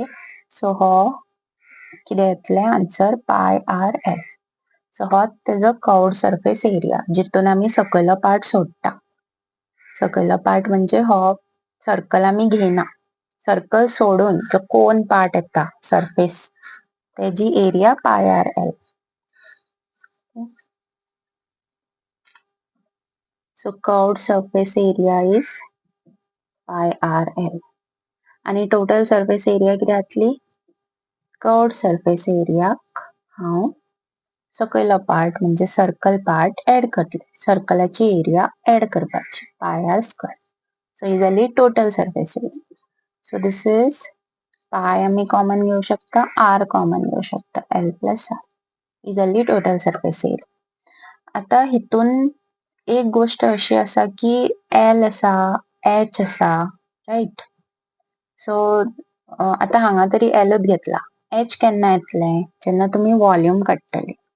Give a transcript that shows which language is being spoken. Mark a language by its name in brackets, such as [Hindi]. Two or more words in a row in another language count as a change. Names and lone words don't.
[Konkani] सो हो कितें येतले [English] answer pi r l. [Konkani] सो हो तेजो [English] curved surface area [Konkani] जितून आमी सकयलो पार्ट सोडटा. सकयलो पार्ट म्हणजे हो सर्कल आमी घेयना. सर्कल सोडून जो कोन पार्ट येता सरफेस तेजी एरिया [English] pi r l. So curved surface area is pi r l. [Konkani] आणि [English] total surface area [Konkani] किती जातली, [English] curved surface area [Konkani] हांव सकयलो पार्ट म्हणजे [English] circle part add [Konkani] करतले. सर्कलाची एरिया ऍड करपाची [English] pi r square. [Konkani] सो ही जाली [English] total surface area. so this is pi [Konkani] आम्ही कॉमन घेऊ शकता, r कॉमन घेऊ शकता, [English] l plus r. [Konkani] ही जाली [English] total surface area. [Konkani] आता हितून एक गोष्ट अशी आसा की एल आसा, एच आसा, राईट. सो आता हांगा तरी एलच घेतला. एच केन्ना येतले, जेन्ना तुम्ही वॉल्यूम काडटले.